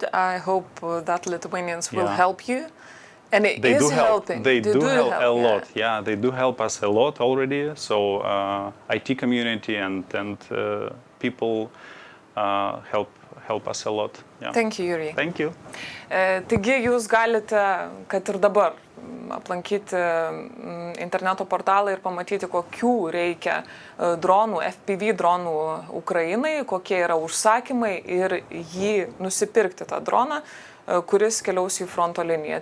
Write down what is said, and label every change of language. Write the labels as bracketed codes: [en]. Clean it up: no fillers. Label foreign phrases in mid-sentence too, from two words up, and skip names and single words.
[en] I hope that Lithuanians will help you, and They do help. They do help a lot. Yeah. Yeah, they do help us a lot already. So IT community and people help us a lot. Yeah. Thank you, Yuri. Thank you. [lt] Taigi jūs galite, kad ir dabar, aplankyti interneto portalą ir pamatyti, kokių reikia dronų, FPV dronų Ukrainai, kokie yra užsakymai ir jį nusipirkti tą droną, kuris keliaus į fronto liniją.